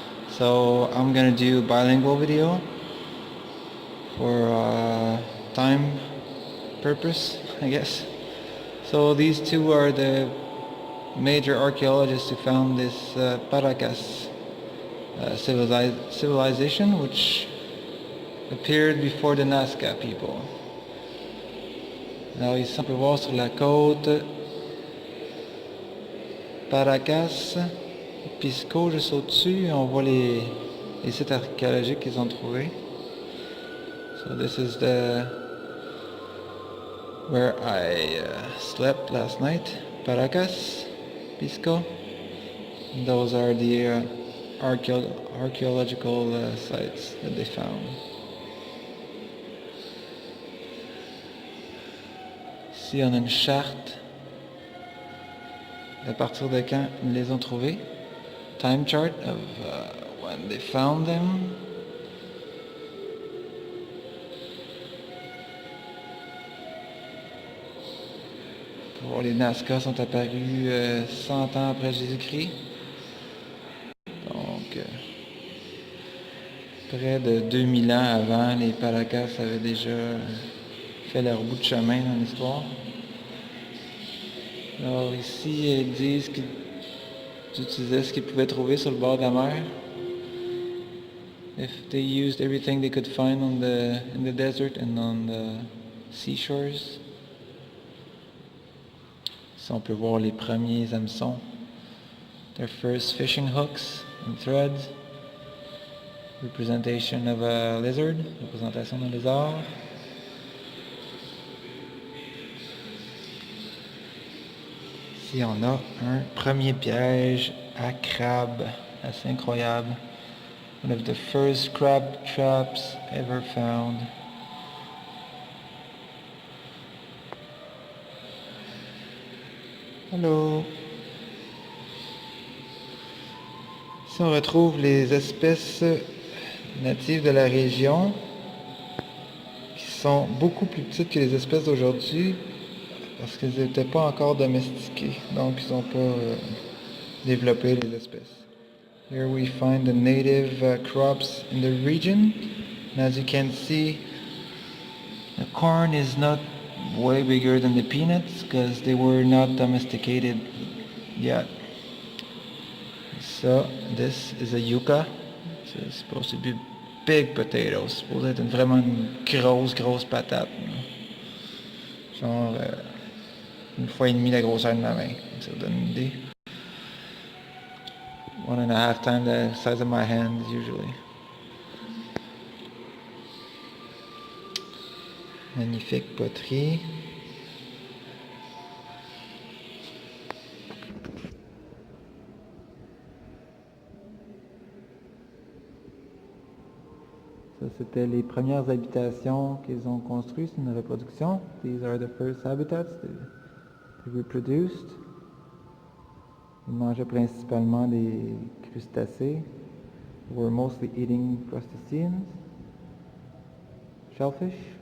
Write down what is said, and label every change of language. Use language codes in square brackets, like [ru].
[en] So I'm gonna do bilingual video for time purpose, I guess. So these two are the major archaeologists who found this Paracas civilization, which appeared before the Nazca people. [fr] Alors ici on peut voir sur la côte Paracas, Pisco juste au-dessus, on voit les sites archéologiques qu'ils ont trouvés. [en] So this is where I slept last night, Paracas, Pisco. And those are the archaeological sites that they found. [fr] Ici on a une charte à partir de quand ils les ont trouvés. [en] Time chart of when they found them. [fr] Les Nazca sont apparus 100 ans après Jésus-Christ. Donc, près de 2000 ans avant, les Paracas avaient déjà fait leur bout de chemin dans l'histoire. Alors ici, ils disent qu'ils utilisaient ce qu'ils pouvaient trouver sur le bord de la mer. [en] If they used everything they could find in the desert and on the seashores. [fr] Ici, on peut voir les premiers hameçons. [en] Their first fishing hooks and threads. Representation of a lizard. [fr] Représentation d'un lézard. Ici, on a un premier piège à crabe. Assez incroyable. [en] One of the first crab traps ever found. Hello. [fr] Ici on retrouve les espèces natives de la région qui sont beaucoup plus petites que les espèces d'aujourd'hui parce qu'elles n'étaient pas encore domestiquées, donc ils n'ont pas développé les espèces. [en] Here we find the native crops in the region, and as you can see, the corn is not way bigger than the peanuts because they were not domesticated yet. So this is a yucca. It's supposed to be big potatoes. [fr] C'est supposé être vraiment une grosse patate. Genre une fois et demie la grosseur de ma main. Ça vous donne une idée. [en] 1.5 times the size of my hand usually. [fr] Magnifique poterie. Ça, c'était les premières habitations qu'ils ont construites, c'est une reproduction. [en] These are the first habitats they reproduced. [fr] Ils mangeaient principalement des crustacés. [en] They were mostly eating crustaceans, shellfish.